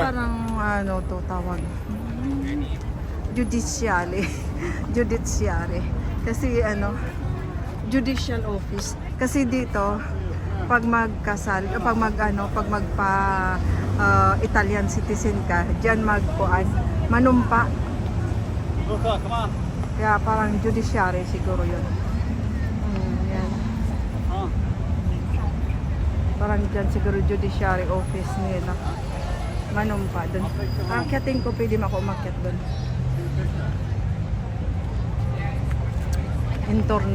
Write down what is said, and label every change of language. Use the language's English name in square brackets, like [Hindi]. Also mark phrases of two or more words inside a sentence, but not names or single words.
[Filipino] parang ano to tawag. Judiciary. Judiciary. Kasi ano, [English] judicial office. [Filipino] Kasi dito pag magkasal, pag magpa [English] Italian citizen [Filipino] ka, diyan magkuan, manumpa. [English] Luca, come on. [Filipino] Kaya parang judiciary siguro 'yun. Yan. Oh. Parang dyan siguro [English] judiciary office [Filipino] nila. Manumpa doon. Akyatin ko, pwede ako umakyat doon. Intorno.